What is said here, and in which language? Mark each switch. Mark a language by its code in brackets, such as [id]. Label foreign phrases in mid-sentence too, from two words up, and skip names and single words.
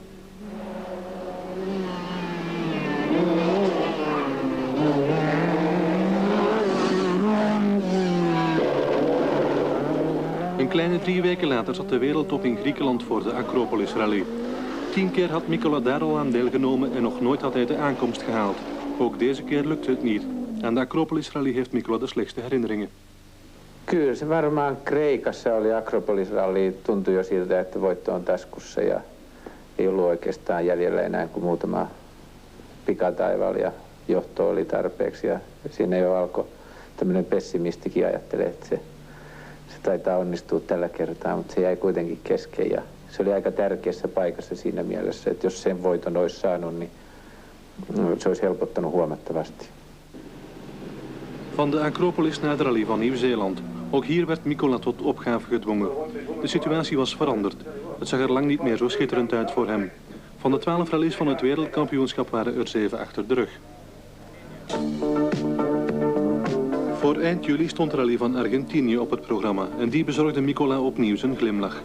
[nl] Een kleine 3 weken later zat de wereldtop in Griekenland voor de Acropolis Rally. 10 keer had Mikola daar al aan deelgenomen en nog nooit had hij de aankomst gehaald. Ook deze keer lukte het niet. Aan de Acropolis Rally heeft Mikola de slechtste herinneringen. [fi] Kyllä se varmaan Kreikassa oli Acropolis Rally. Tuntui jo siltä, että voitto on taskussa ja ei ollut oikeastaan jäljellä enää kuin muutama pikataival ja johto oli tarpeeksi. Ja siinä jo alkoi tämmöinen pessimistikin ajattelee, että se taitaa onnistua tällä kertaa, mutta se jäi kuitenkin kesken. Ja se oli aika tärkeässä paikassa siinä mielessä, että jos sen voiton olisi saanut, niin se olisi helpottanut huomattavasti. [nl] Van de Acropolis naar de rally van Nieuw-Zeeland. Ook hier werd Mikola tot opgave gedwongen. De situatie was veranderd. Het zag er lang niet meer zo schitterend uit voor hem. Van de 12 rallies van het wereldkampioenschap waren er 7 achter de rug. Voor eind juli stond de rally van Argentinië op het programma en die bezorgde Mikola opnieuw zijn glimlach.